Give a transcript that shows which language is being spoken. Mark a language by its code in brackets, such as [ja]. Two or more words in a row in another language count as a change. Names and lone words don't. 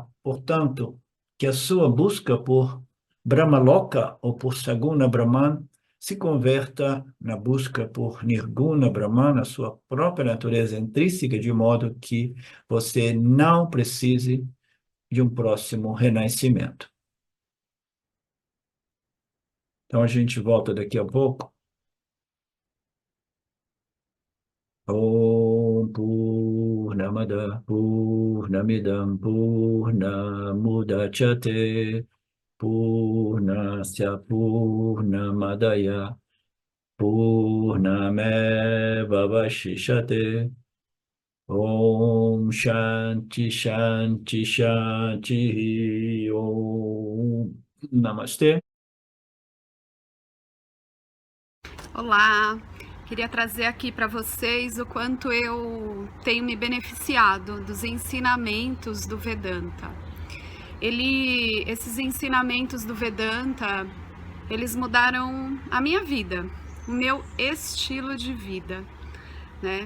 [pt] Portanto, que a sua busca por Brahmaloka ou por Saguna Brahman se converta na busca por Nirguna Brahman, a sua própria natureza intrínseca, de modo que você não precise de um próximo renascimento. Então a gente volta daqui a pouco. [sa] ओम् पूर्णमदः पूर्णमिदम् पूर्णमुदच्यते पूर्णस्य पूर्णमादाय पूर्णमेव अवशिष्यते. ओम् शान्ति शान्ति शान्ति ओम् नमस्ते. [pt] Olá, queria trazer aqui para vocês o quanto eu tenho me beneficiado dos ensinamentos do Vedanta. Esses ensinamentos do Vedanta, eles mudaram a minha vida, o meu estilo de vida, né?